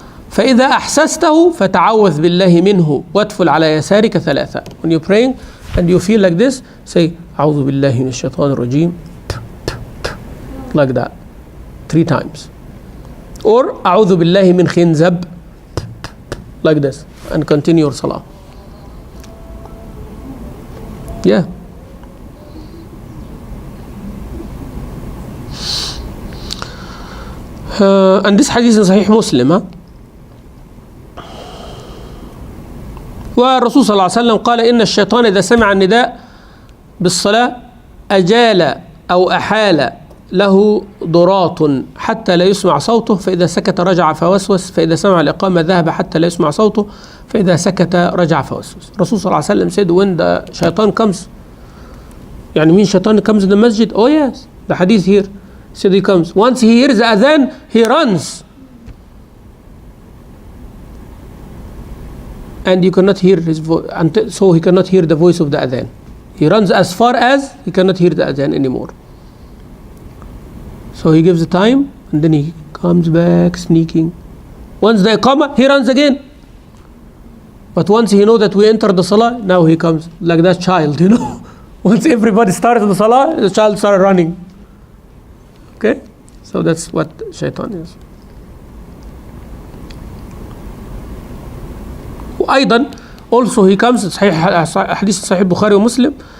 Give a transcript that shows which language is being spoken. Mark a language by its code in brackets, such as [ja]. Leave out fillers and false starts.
[ar] فإذا أحسسته فتعوذ بالله منه وادفل على يسارك ثلاثة. [en] When you're praying and you feel like this, say أعوذ بالله من الشيطان الرجيم, like that 3 times. Or أعوذ بالله من خنزب, like this, and continue your salah. Yeah. And this hadith is Sahih Muslim. [ar] والرسول صلى الله عليه وسلم قال إن الشيطان إذا سمع النداء بالصلاة أجال أو أحال له ضراط حتى لا يسمع صوته فإذا سكت رجع فوسوس فإذا سمع الإقامة ذهب حتى لا يسمع صوته فإذا سكت رجع فوسوس. [en] الرسول صلى الله عليه وسلم said when the shaitan comes, يعني mean shaitan comes in the masjid? Oh yes, the hadith here said he comes. Once he hears the adhan, he runs. And you cannot hear his voice, so he cannot hear the voice of the adhan. He runs as far as he cannot hear the adhan anymore. So he gives the time and then he comes back sneaking. Once they come, he runs again. But once he knows that we enter the salah, now he comes like that child, you know. Once everybody started the salah, the child started running. Okay? So that's what shaitan is. [ar] أيضا also he comes صحيح حديث صحيح البخاري ومسلم.